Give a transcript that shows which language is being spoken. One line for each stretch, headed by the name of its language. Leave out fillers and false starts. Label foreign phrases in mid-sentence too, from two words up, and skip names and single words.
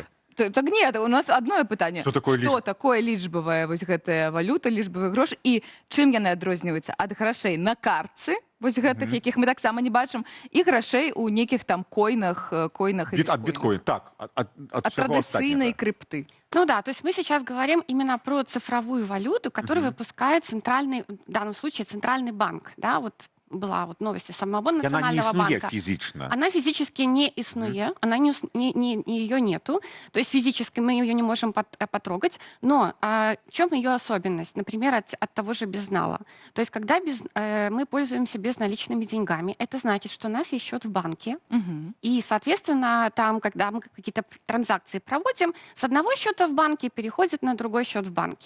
Russian: Так не, у нас одно пытанне.
Belarusian: Што такое лічбавая вось гэтая валюта, лічбавы грош, і чым яны адрозніваюцца ад грашэй на картцы, вось гэтых, якіх мы таксама не бачым, і грашэй у нейкіх там койнах Ад біткоін, так.
Russian: От традыцыйнай крипты. Ну да, то есть мы сейчас говорим именно про цифровую валюту, которую выпускает центральный, в данном случае центральный банк, да, вот была вот новость самого национального банка. Она не
Belarusian: існуе фізічна.
Russian: Она физически не існує, ее нету, то есть физически мы ее не можем потрогать, но в чем ее особенность, например, от того же безнала? То есть когда мы пользуемся безналичными деньгами, это значит, что у нас есть счет в банке, и, соответственно, там, когда мы какие-то транзакции проводим, с одного счета в банке переходит на другой счет в банке.